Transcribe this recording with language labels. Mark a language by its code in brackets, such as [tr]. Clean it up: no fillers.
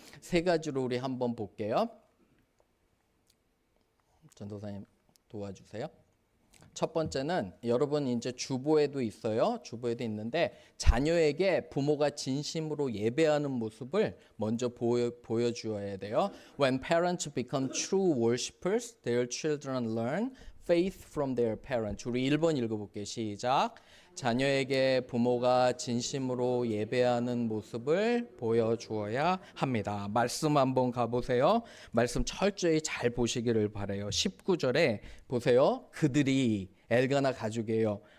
[ko] 세 가지로 우리 한번 볼게요. 전도사님 도와주세요. 첫 번째는 여러분 이제 주보에도 있어요. 주보에도 있는데 자녀에게 부모가 진심으로 예배하는 모습을 먼저 보여주어야 돼요. [en] When parents become true worshipers, their children learn faith from their parents. [ko] 우리 1번 읽어볼게요. 시작. 자녀에게 부모가 진심으로 예배하는 모습을 보여주어야 합니다. 말씀 한번 가보세요. 말씀 철저히 잘 보시기를 바라요. 19절에 보세요. 그들이 엘가나 가족이에요.